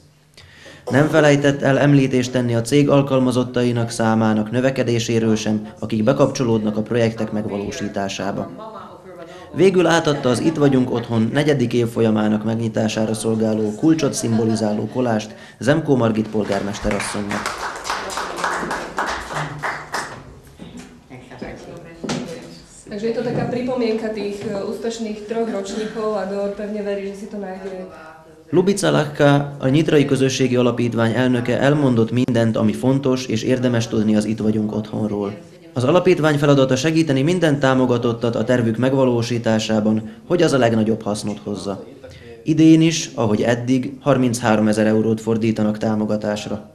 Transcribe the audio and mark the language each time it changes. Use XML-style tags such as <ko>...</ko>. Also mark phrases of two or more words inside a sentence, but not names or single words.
<hu>Nem felejtett el említést tenni a cég alkalmazottainak számának növekedéséről sem, akik bekapcsolódnak a projektek megvalósításába. Végül átadta az Itt vagyunk otthon 4. évfolyamának megnyitására szolgáló kulcsot szimbolizáló kolást Zemkó Margit polgármester asszonynak.</hu> <sk>Takže je to taká pripomienka tých úspešných 3 ročníkov a Dór pevne verí, že si to nájde.</sk> <hu>Lubica Lahka, a Nyitrai Közösségi Alapítvány elnöke elmondott mindent, ami fontos és érdemes tudni az Itt vagyunk otthonról. Az alapítvány feladata segíteni minden támogatottat a tervük megvalósításában, hogy az a legnagyobb hasznot hozza. Idén is, ahogy eddig, 33 000 eurót fordítanak támogatásra.</hu>